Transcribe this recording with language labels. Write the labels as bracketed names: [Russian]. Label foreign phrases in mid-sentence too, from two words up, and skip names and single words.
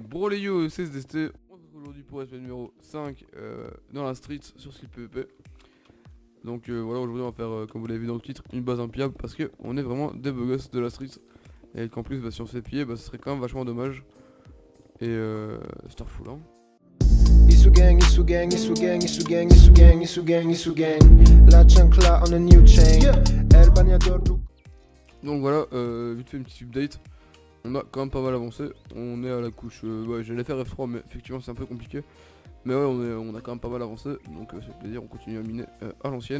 [French] Bro les yo, c'est SDST, on se retrouve aujourd'hui pour SP numéro 5 dans la street sur skill PvP. Donc voilà, aujourd'hui on va faire, comme vous l'avez vu dans le titre, une base impiable parce que on est vraiment des beaux gosses de la street. Et qu'en plus, si on se fait piller, ce serait quand même vachement dommage. Et Starful hein. Isu gang, Isu gang, Isu gang, Isu gang, Isu gang, Isu gang, Isu gang. La chancla on a new chain. El bagnador du. Donc voilà, vite fait une petite update. On a quand même pas mal avancé. On est à la couche, ouais j'allais faire F3 mais effectivement c'est un peu compliqué. Mais ouais on a quand même pas mal avancé. Donc c'est plaisir, on continue à miner à l'ancienne.